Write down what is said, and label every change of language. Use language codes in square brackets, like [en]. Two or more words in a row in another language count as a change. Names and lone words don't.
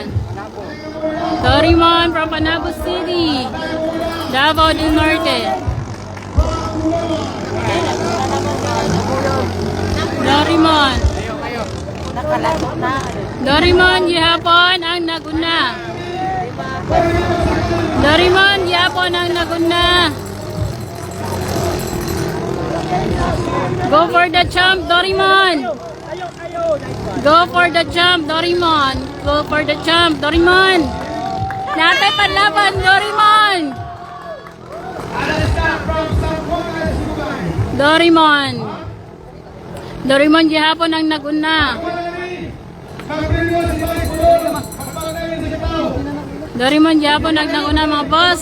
[en] Doraemon from Panabo City, Davao del Norte. Doraemon. [ceb] Doraemon gihapon ang naguna. Doraemon gihapon ang naguna. [en] Go for the jump, Doraemon. Go for the jump, Doraemon. Go for the jump, Doraemon. [ceb] Natay panlaban, Doraemon. Doraemon. Doraemon gihapon ang naguna. Doraemon gihapon ang naguna mga boss.